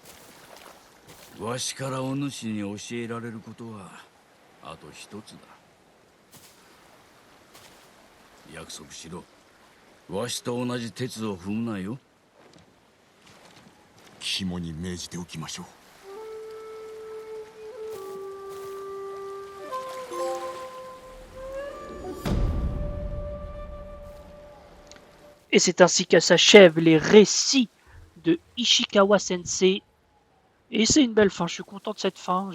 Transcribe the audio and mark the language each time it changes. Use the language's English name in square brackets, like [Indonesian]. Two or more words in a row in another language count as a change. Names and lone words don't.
[Japanese] わしからお主に教えられることはあと一つだ。約束しろ。わしと同じ鉄を踏むなよ。肝に銘じておきましょう。 [French] Et c'est ainsi que s'achèvent les récits de Ishikawa Sensei. Et c'est une belle fin, je suis content de cette fin.